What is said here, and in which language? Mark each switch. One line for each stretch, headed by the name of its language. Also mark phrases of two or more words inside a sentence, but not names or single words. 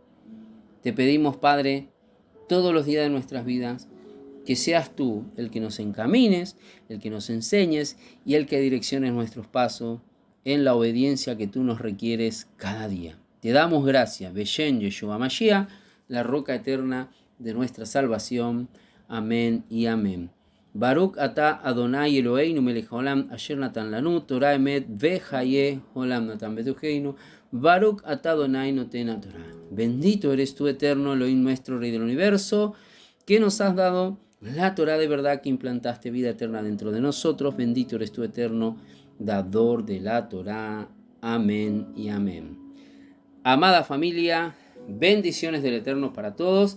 Spanish: Te pedimos, Padre, todos los días de nuestras vidas, que seas tú el que nos encamines, el que nos enseñes y el que direcciones nuestros pasos en la obediencia que tú nos requieres cada día. Te damos gracias, Beshen Yeshua Mashiach, la roca eterna de nuestra salvación. Amén y amén.
Hebrew: ברוך אתה אדוני אלוהינו מלך העולם אשר נתן לנו תורה אמת וחיי עולם נתן בתוכנו. ברוך אתה אדוני נותן תורה.
Spanish: Bendito eres tú, eterno Elohim, nuestro Rey del universo, que nos has dado la Torah de verdad, que implantaste vida eterna dentro de nosotros. Bendito eres tú, eterno dador de la Torah. Amén y amén. Amada familia, bendiciones del Eterno para todos.